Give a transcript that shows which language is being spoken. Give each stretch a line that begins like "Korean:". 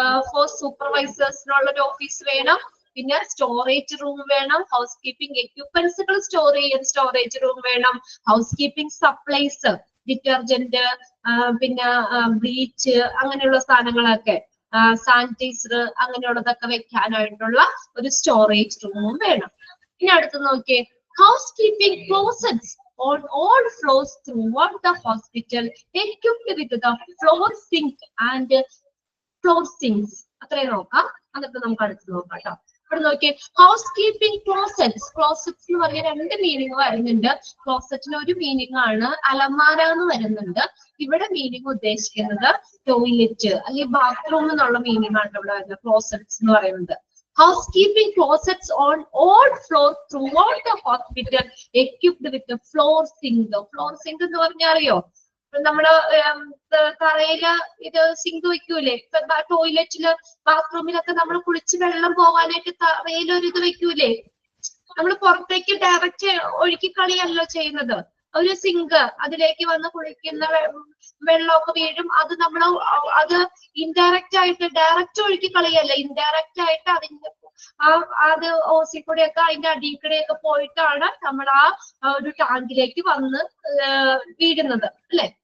Malayalam: Four സൂപ്പർവൈസേഴ്സിനുള്ള ഒരു office വേണം, പിന്നെ സ്റ്റോറേജ് റൂം വേണം, ഹൗസ് കീപ്പിംഗ് എക്യുപ്മെന്റ്സുകൾ സ്റ്റോർ ചെയ്യാൻ സ്റ്റോറേജ് റൂം വേണം, ഹൗസ് കീപ്പിംഗ് സപ്ലൈസ്, ഡിറ്റർജന്റ്, പിന്നെ ബ്ലീച്ച്, അങ്ങനെയുള്ള സാധനങ്ങളൊക്കെ, സാനിറ്റൈസർ, അങ്ങനെയുള്ളതൊക്കെ വെക്കാനായിട്ടുള്ള ഒരു സ്റ്റോറേജ് റൂമും വേണം. ഇനി അടുത്ത് നോക്കിയേ,
English: Housekeeping closets on all floors throughout the hospital equipped with the floor sink and floor sinks.
Malayalam: അത്രയും നോക്കാം, എന്നിട്ട് നമുക്ക് അടുത്ത് നോക്കാം കേട്ടോ. ഇവിടെ നോക്കിയേ, ഹൗസ് കീപ്പിംഗ് ക്ലോസറ്റ്സ്. ക്ലോസറ്റ്സ് എന്ന് പറഞ്ഞ രണ്ട് മീനിങ് വരുന്നുണ്ട്. ക്ലോസറ്റിന് ഒരു മീനിങ് ആണ് അലമാര എന്ന് വരുന്നുണ്ട്. ഇവിടെ മീനിങ് ഉദ്ദേശിക്കുന്നത് ടോയ്ലറ്റ് അല്ലെങ്കിൽ ബാത്റൂം എന്നുള്ള മീനിങ് ആണ് ഇവിടെ വരുന്നത് ക്ലോസറ്റ്സ് എന്ന് പറയുന്നത്.
English: Housekeeping closets on all floors throughout the hospital equipped with the floor sink.
Malayalam: Floor sink എന്ന് പറഞ്ഞാൽ അറിയോ? നമ്മള് തറയില് ഇത് സിങ്ക് വെക്കൂലേ, ടോയ്ലറ്റില് ബാത്റൂമിലൊക്കെ നമ്മൾ കുളിച്ച് വെള്ളം പോകാനായിട്ട് തറയിൽ ഒരു ഇത് വെക്കൂലേ, നമ്മൾ പുറത്തേക്ക് ഡയറക്റ്റ് ഒഴുക്കി കളിയല്ലോ ചെയ്യുന്നത്. ഒരു സിങ്ക്, അതിലേക്ക് വന്ന് കുളിക്കുന്ന വെള്ളമൊക്കെ വീഴും, അത് നമ്മൾ അത് ഇൻഡയറക്റ്റ് ആയിട്ട്, ഡയറക്റ്റ് ഒഴുക്കി കളിയല്ല, ഇൻഡയറക്റ്റ് ആയിട്ട് അതിന്റെ അത് ഓസിക്കൂടെയൊക്കെ അതിന്റെ അടിയിൽക്കൂടെയൊക്കെ പോയിട്ടാണ് നമ്മൾ ആ ഒരു ടാങ്കിലേക്ക് വന്ന് വീഴുന്നത് അല്ലെ.